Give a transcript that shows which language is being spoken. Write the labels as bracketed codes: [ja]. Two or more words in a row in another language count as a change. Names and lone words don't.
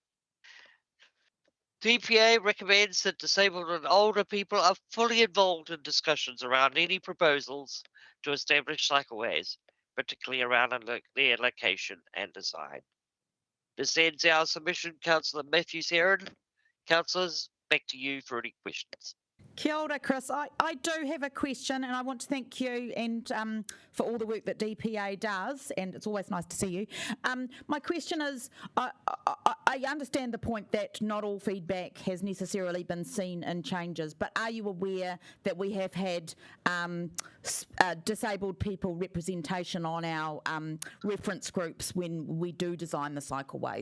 [en] DPA recommends that disabled and older people are fully involved in discussions around any proposals to establish cycleways, particularly around their location and design. This ends our submission, Councillor Matthews-Heron. Councillors, back to you for any questions. [mi] Kia ora, Chris. [en] I do have a question, and I want to thank you and for all the work that DPA does, and it's always nice to see you. My question is, I understand the point that not all feedback has necessarily been seen in changes, but are you aware that we have had disabled people representation on our reference groups when we do design the cycleways?